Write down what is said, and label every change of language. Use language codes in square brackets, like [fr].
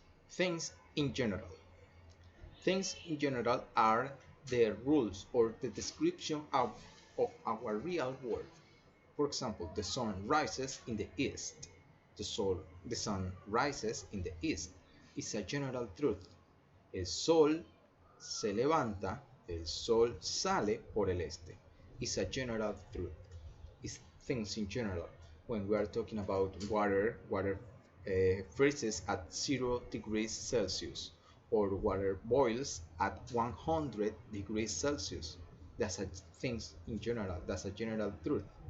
[en] Things in general. Things in general are the rules or the description of our real world. For example, the sun rises in the east. The sun rises in the east. It's a general truth. [es] El sol se levanta, el sol sale por el este. [en] It's a general truth. It's things in general. When we are talking about water freezes at 0 degrees Celsius or water boils at 100 degrees Celsius. That's a things in general. That's a general truth.